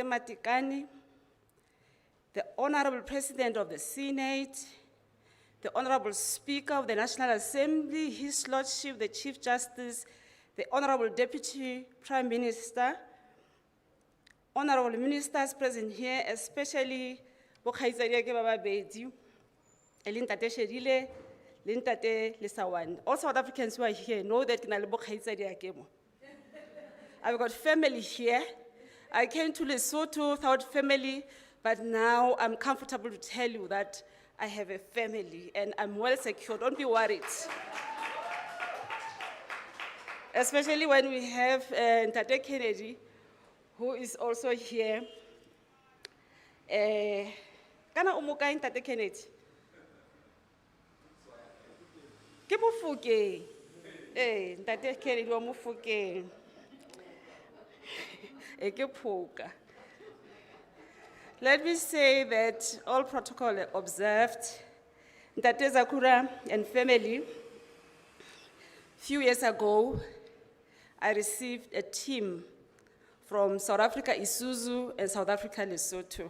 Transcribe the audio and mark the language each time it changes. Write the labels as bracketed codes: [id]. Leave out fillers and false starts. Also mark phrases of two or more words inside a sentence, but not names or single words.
[en] Matekane, the Honorable President of the Senate, the Honorable Speaker of the National Assembly, His Lordship, the Chief Justice, the Honorable Deputy Prime Minister, Honorable Ministers present here, especially [st] Bokhaitsadi ke ba babedi, [en] Ntate Sherile, Ntate Lesawane. All South Africans who are here know that [st] ke na le Bokhaitsadi ke mo. [en] I've got family here. I came to Lesotho without family, but now I'm comfortable to tell you that I have a family and I'm well secure. Don't be worried. Especially when we have Ntate Kennedy, who is also here. [st] Kana umuka Ntate Kennedy? Ke Mofokeng. Ntate Kennedy wa Mofokeng. [en] Let me say that all protocol observed, Ntate Zakura and family, Few years ago, I received a team from South Africa, Isuzu, and South Africa, Lesotho.